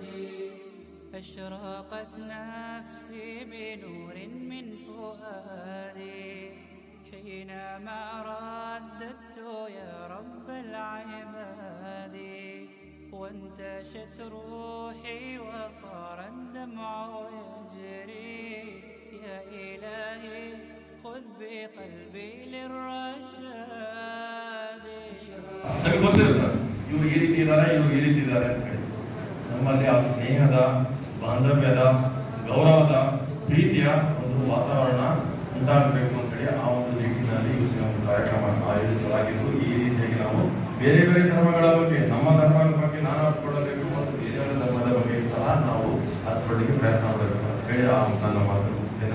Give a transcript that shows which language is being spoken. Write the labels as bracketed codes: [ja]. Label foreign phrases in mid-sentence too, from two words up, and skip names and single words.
[ar] أشرقت نفسي بنور من فؤادي حينما رددت يا رب العباد وانتشت روحي وصار الدمع يجري يا إلهي خذ بقلبي للرشاد. [kn] ನನಗೆ ಗೊತ್ತಿರುತ್ತೆ ಇವ್ರು ಈ ರೀತಿ ಇದ್ದಾರೆ ಇವ್ರು ಈ ರೀತಿ ಇದ್ದಾರೆ ಅಂತ ಹೇಳಿ. ನಮ್ಮಲ್ಲಿ ಆ ಸ್ನೇಹದ, ಬಾಂಧವ್ಯದ, ಗೌರವದ, ಪ್ರೀತಿಯ ಒಂದು ವಾತಾವರಣ ಉಂಟಾಗಬೇಕು ಅಂತೇಳಿ ಆ ಒಂದು ನಿಟ್ಟಿನಲ್ಲಿ ಈ ಒಂದು ಕಾರ್ಯಕ್ರಮ ಆಯೋಜಿಸಲಾಗಿದ್ದು ಈ ರೀತಿಯಾಗಿ ನಾವು ಬೇರೆ ಬೇರೆ ಧರ್ಮಗಳ ಬಗ್ಗೆ, ನಮ್ಮ ಧರ್ಮದ ಬಗ್ಗೆ ನಾನು ಅರ್ಥಕೊಳ್ಳಬೇಕು ಮತ್ತು ಬೇರೆ ಧರ್ಮದ ಬಗ್ಗೆ ಸಹ ನಾವು ಅರ್ಥಕೊಳ್ಳಿಕ್ಕೆ ಪ್ರಯತ್ನ ಮಾಡಬೇಕು ಅಂತ ಹೇಳಿ ನನ್ನ ಮಾತು ಮುಗಿಸ್ತೇನೆ.